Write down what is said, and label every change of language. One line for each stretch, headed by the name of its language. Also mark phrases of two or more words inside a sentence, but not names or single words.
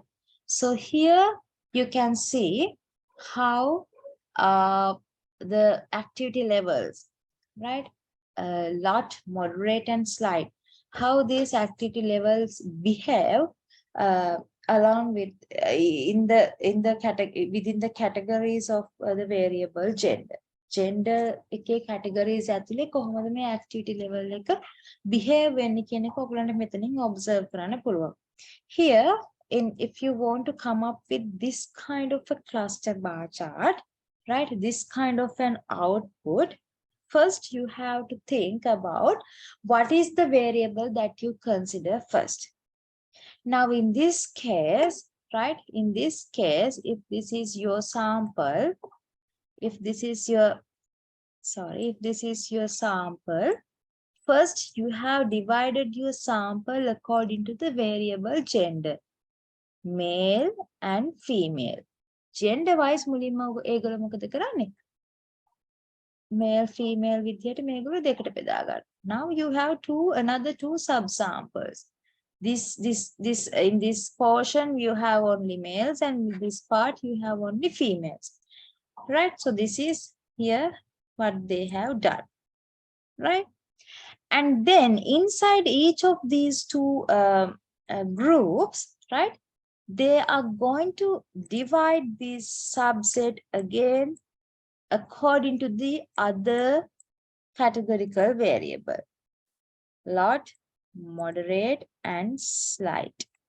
English: So here you can see how the activity levels, right? Lot, moderate, and slight. How these activity levels behave along with in the category within the categories of the variable gender.
Sinhala: Gender එකේ categories ඇතුලේ කොහොමද මේ
English: activity level
Sinhala: එක behave වෙන්නේ කියන එක ඔයගලන්ට මෙතනින් observe කරන්න පුළුවන්.
English: Here if you want to come up with this kind of a cluster bar chart, right, this kind of an output, first you have to think about what is the variable that you consider first. Now, in this case, right, in this case, if this is your sample, if this is your, sorry, if this is your sample, first you have divided your sample according to the variable gender, male and female. Gender wise,
Sinhala: මුලින්ම ඒගොල්ලෝ මොකද කරන්නේ?
English: Male, female
Sinhala: විදියට මේගොල්ලෝ දෙකට බෙදා ගන්න.
English: Now you have another two subsamples. This in this portion you have only males, and in this part you have only females, right? So this is here what they have done, right? And then inside each of these two groups, right, they are going to divide this subset again according to the other categorical variable, lot, moderate and slight.